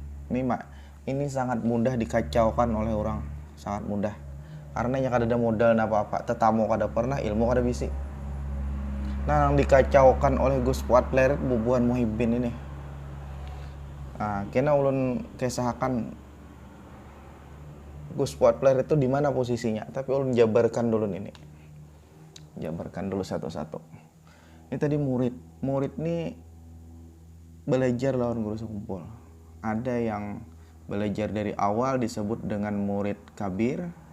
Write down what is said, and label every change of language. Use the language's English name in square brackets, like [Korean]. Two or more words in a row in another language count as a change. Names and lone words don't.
[Indonesian] Ini sangat mudah dikacaukan oleh orang, sangat mudah. [Banjar] Karena yang kada ada modal apa-apa, tetamu kada pernah, ilmu kada bisi. Nah, yang dikacaukan oleh Gus Fuad Pleret bubuhan muhibbin ini. Nah, kena ulun kesahakan Gus Fuad Pleret itu di mana posisinya, tapi ulun jabarkan dulu satu-satu. Ini tadi murid nih belajar lawan guru sekumpul. [Indonesian] Ada yang belajar dari awal disebut dengan murid kabir.